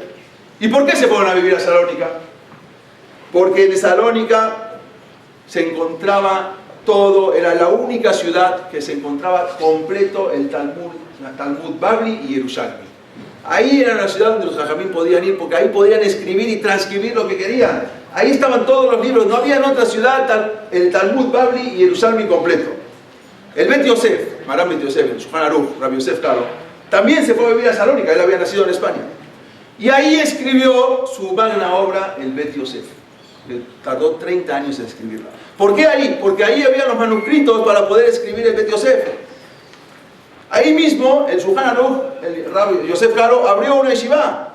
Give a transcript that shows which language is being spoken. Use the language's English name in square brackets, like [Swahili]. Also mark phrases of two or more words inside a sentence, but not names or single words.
[Spanish] ¿Y por qué se fueron a vivir a Salónica? Porque en Salónica se encontraba todo, era la única ciudad que se encontraba completo el Talmud Babli y Yerushalmi. Ahí era la ciudad donde los jajamín podían ir, porque ahí podían escribir y transcribir lo que querían. Ahí estaban todos los libros, no había en otra ciudad el Talmud Babli y Yerushalmi completo. El Bet Yosef, Maram Bet Yosef, el Shulchan Aruch, Rabbi Yosef Karo, también se fue a vivir a Salónica, él había nacido en España. Y ahí escribió su magna obra, el Bet Yosef. Tardó 30 años en escribirla. ¿Por qué ahí? Porque ahí había los manuscritos para poder escribir el Bet Yosef. Ahí mismo, el Shulchan Aruch, el Rabbi Yosef Karo, abrió una yeshiva.